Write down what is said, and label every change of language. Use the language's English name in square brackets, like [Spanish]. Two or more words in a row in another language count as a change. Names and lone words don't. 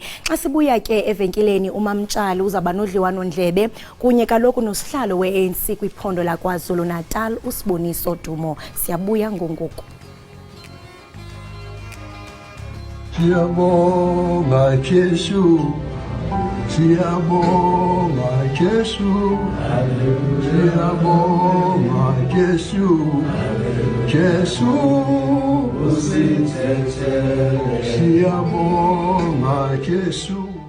[Xhosa] Xa sibuya ke evenkileni uMamtshali uzaba nodliwano-ndlebe kunye kaloku nosihlalo we-ANC kwiphondo laKwaZulu Natal uSiboniso Dumo. Siyabuya ngongoku. Siyabonga Jesu, siyabonga Jesu, siyabonga Jesu, Jesu usithethele, siyabonga Jesu.